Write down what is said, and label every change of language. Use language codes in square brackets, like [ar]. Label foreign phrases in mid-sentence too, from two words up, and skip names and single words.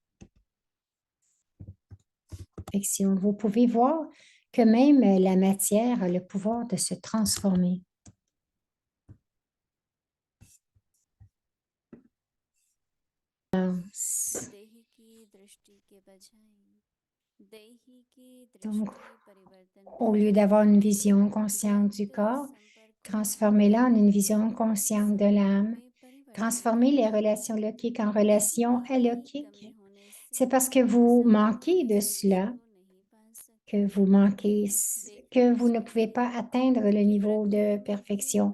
[fr] Vous pouvez voir que même la matière a le pouvoir de se transformer. [hi] देही की दृष्टि के बजाय देही की [fr] Donc, [hi] दृष्टि परिवर्तन [fr] au lieu d'avoir une vision consciente du corps, transformez-la en une vision consciente de l'âme. Transformez les relations lokiques en relations allokiques. C'est parce que vous manquez de cela que vous ne pouvez pas atteindre le niveau de perfection.